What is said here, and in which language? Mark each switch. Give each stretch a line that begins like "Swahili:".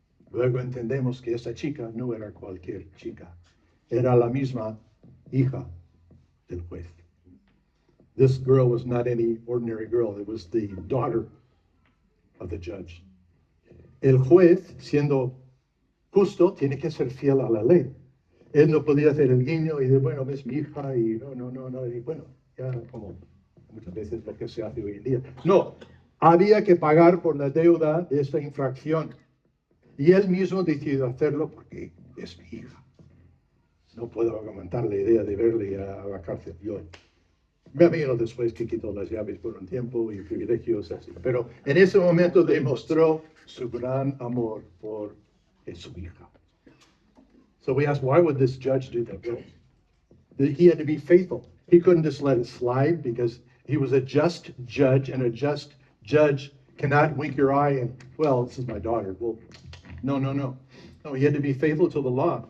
Spanish: Luego entendemos que esa chica no era cualquier chica. Era la misma hija del juez.
English: This girl was not any ordinary girl. It was the daughter of the judge.
Spanish: El juez, siendo justo, tiene que ser fiel a la ley. Él no podía hacer el guiño y decir, bueno, es mi hija y no, y bueno, ya como muchas veces lo que se hace hoy en día. No, había que pagar por la deuda de esta infracción. Y él mismo decidió hacerlo porque es mi hija. No puedo aguantar la idea de verle a la cárcel. Yo me vino después que quitó las llaves por un tiempo y privilegios así. Pero en ese momento demostró su gran amor por su hija.
English: So we asked, why would this judge do that? Well, he had to be faithful. He couldn't just let it slide because he was a just judge, and a just judge cannot wink your eye and, well, this is my daughter. Well, no. No, he had to be faithful to the law.